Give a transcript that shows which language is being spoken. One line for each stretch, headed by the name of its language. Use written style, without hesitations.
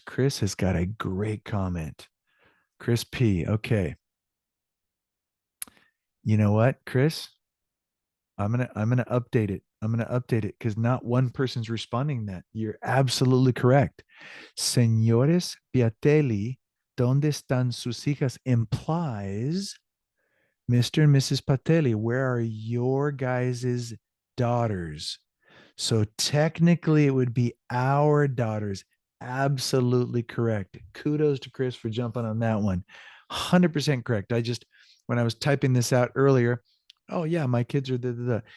English: Chris has got a great comment. Chris P. Okay. You know what, Chris? I'm gonna update it. I'm gonna update it because not one person's responding that. You're absolutely correct.
Spanish: Señores Piatelli, ¿dónde están sus hijas?
English: Implies Mr. and Mrs. Patelli, where are your guys' daughters? So technically, it would be our daughters. Absolutely correct. Kudos to Chris for jumping on that one. 100% correct. When I was typing this out earlier, oh, yeah, my kids are the.